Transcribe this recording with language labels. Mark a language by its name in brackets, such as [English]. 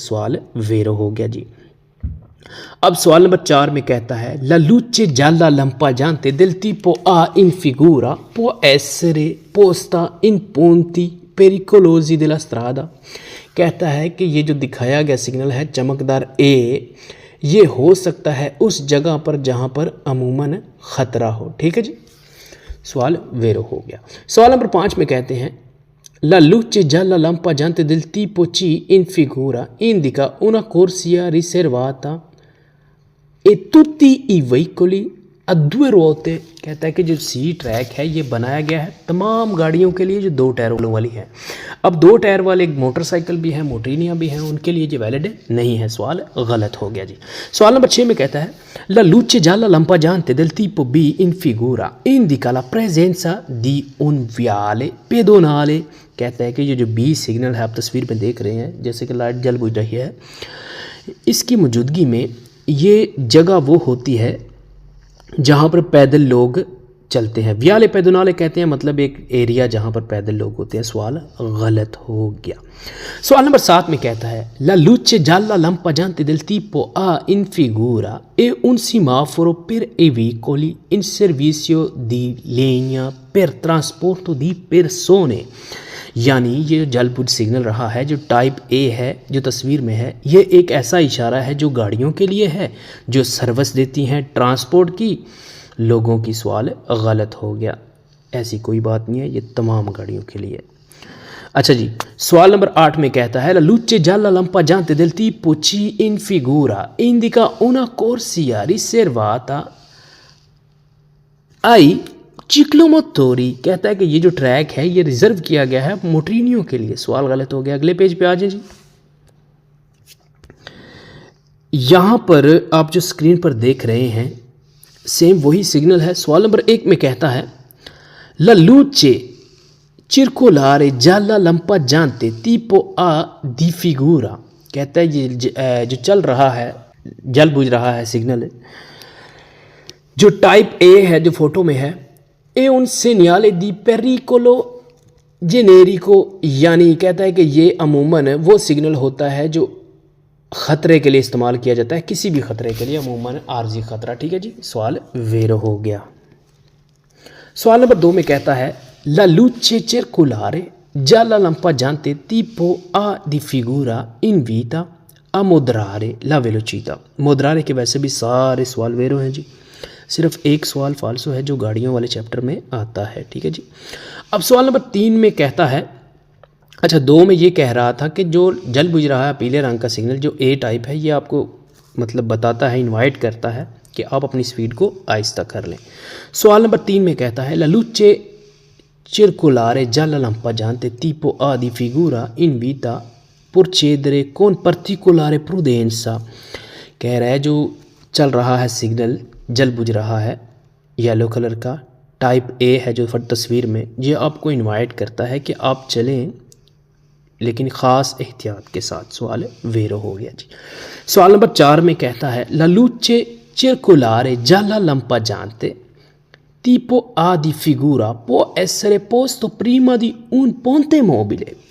[Hindi] सवाल वेरो हो गया जी। अब सवाल नंबर 4 में कहता है, [Italian] ला लूचे जाला लंपा जानते दिल tipo आ इन फिगूरा può essere posta in punti pericolosi della strada। [Hindi] कहता है कि ये जो दिखाया गया सिग्नल है चमकदार ए, ये हो सकता है उस जगह पर जहाँ पर अमूमन ख़तरा हो। ठीक है जी, सवाल वेरो हो गया। सवाल नंबर 5 में कहते हैं, [Italian] la luce gialla lampeggiante del tipo C in figura indica una corsia riservata e tutti i veicoli a due ruote। [Hindi] कहता है कि जो सी ट्रैक है ये बनाया गया है तमाम गाड़ियों के लिए जो 2 टायरों वाली है। अब 2 टायर वाले मोटरसाइकिल भी हैं, मोटरिनियाँ भी हैं, उनके लिए ये वैलिड नहीं है। सवाल गलत हो गया जी। सवाल नंबर 6 में कहता है, [Italian] la luce gialla lampeggiante del tipo B in figura indica la presenza di un viale pedonale। [Hindi] कहता है कि ये जो बी सिग्नल है आप तस्वीर में देख रहे हैं, जैसे कि लाइट जल बुझ रही है, इसकी मौजूदगी में ये जगह वो होती है जहाँ पर पैदल लोग चलते हैं। वियाले पैदनाले कहते हैं मतलब एक एरिया जहाँ पर पैदल लोग होते हैं। सवाल गलत हो गया। सवाल नंबर 7 में कहता है [Italian] La luce gialla lampeggiante del tipo A in figura è un semaforo per i veicoli in servizio di linea per trasporto di persone। [Hindi] यानी ये जल बुझ सिग्नल रहा है जो टाइप ए है, जो तस्वीर में है, ये एक ऐसा इशारा है जो गाड़ियों के लिए है जो सर्विस देती हैं ट्रांसपोर्ट की, लोगों की। सवाल गलत हो गया, ऐसी कोई बात नहीं है, ये तमाम गाड़ियों के लिए। अच्छा जी, सवाल नंबर 8 में कहता है [Italian] La luce gialla lampeggiante del tipo C in figura indica una corsia riservata ai चिक्लोमोटोरी। [Hindi] कहता है कि ये जो ट्रैक है ये रिजर्व किया गया है मोटरिनियों के लिए। सवाल गलत हो गया। अगले पेज पे आ जाए जी। यहाँ पर आप जो स्क्रीन पर देख रहे हैं सेम वही सिग्नल है। सवाल नंबर 1 में कहता है [Italian] La luce circolare gialla lampeggiante tipo A di figura। [Hindi] कहता है ये जो चल रहा है, जल बुझ रहा है सिग्नल जो टाइप ए है, जो फोटो में है, ए [Italian] उन segnale di pericolo generico। [Hindi] यानी कहता है कि ये अमूमन वो सिग्नल होता है जो ख़तरे के लिए इस्तेमाल किया जाता है, किसी भी ख़तरे के लिए, अमूमन आर्जी ख़तरा। ठीक है जी, सवाल वेर हो गया। सवाल नंबर 2 में कहता है [Italian] La luce circolare gialla lampeggiante tipo A di figura invita a moderare la velocità। [Hindi] moderare के वैसे भी सारे सवाल वेरो हैं जी, सिर्फ एक सवाल फाल्सो है जो गाड़ियों वाले चैप्टर में आता है। ठीक है जी। अब सवाल नंबर 3 में कहता है, अच्छा 2 में ये कह रहा था कि जो जल बुझ रहा है पीले रंग का सिग्नल जो ए टाइप है, ये आपको मतलब बताता है, इनवाइट करता है कि आप अपनी स्पीड को आहिस्ता कर लें। सवाल नंबर 3 में कहता है [Italian] La luce circolare gialla lampeggiante tipo A di figura invita procedere con particolare prudenza। [Hindi] कह रहा है जो चल रहा है सिग्नल, जल बुझ रहा है येलो कलर का, टाइप ए है जो तस्वीर में, ये आपको इनवाइट करता है कि आप चलें लेकिन ख़ास एहतियात के साथ। सवाल वेरो हो गया जी। सवाल नंबर 4 में कहता है [Italian] La luce circolare gialla lampeggiante tipo A di figura può essere posto prima di un ponte mobile।